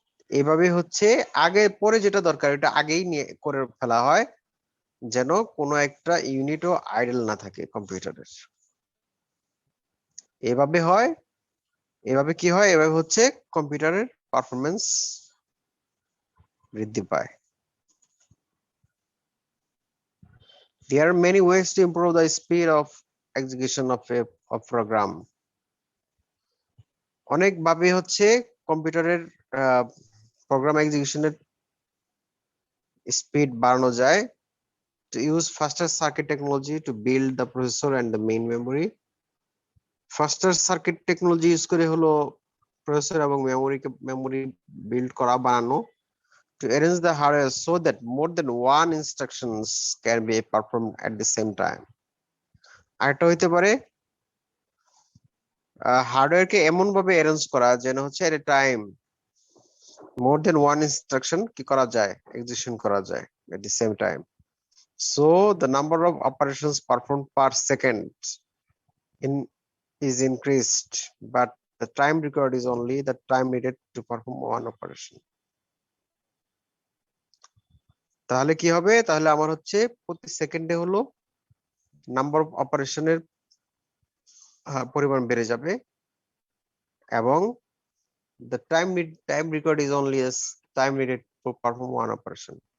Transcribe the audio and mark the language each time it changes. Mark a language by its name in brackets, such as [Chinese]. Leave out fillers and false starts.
[Bangla] এভাবে হচ্ছে আগে পরে যেটা দরকার এটা আগেই নিয়ে করে ফেলা হয়, যেন কোনো একটা ইউনিটও আইডল না থাকে কম্পিউটারের। এভাবে হয়, এভাবে কি হয়, এভাবে হচ্ছে কম্পিউটারের পারফরমেন্স বৃদ্ধি পায়। [English] There are many ways to improve the speed of execution of a program. [Bangla] অনেক ভাবে হচ্ছে কম্পিউটারের প্রোগ্রাম এক্সিকিউশনের স্পিড বাড়ানো যায়। [English] To use faster circuit technology to build the processor and the main memory. Faster circuit technology [Bangla] use করে হলো processor এবং memory build করা বানানো। [English] To arrange the hardware so that more than one instructions can be performed at the same time. [Bangla] আরেকটা হইতে পারে হার্ডওয়্যারকে এমন ভাবে অ্যারেঞ্জ করা যেন হচ্ছে [English] at a time more than one instruction [Bangla] কি করা যায়, এক্সিকিউশন করা যায় [English] at the same time. So the number of operations performed per second is increased, but the time required is only the time needed to perform one operation. [Bangla] তাহলে কি হবে, তাহলে আমার হচ্ছে প্রতি সেকেন্ডে হলো নাম্বার অফ অপারেশনের পরিমাণ বেড়ে যাবে এবং [English] the time required is only as time needed to perform one operation.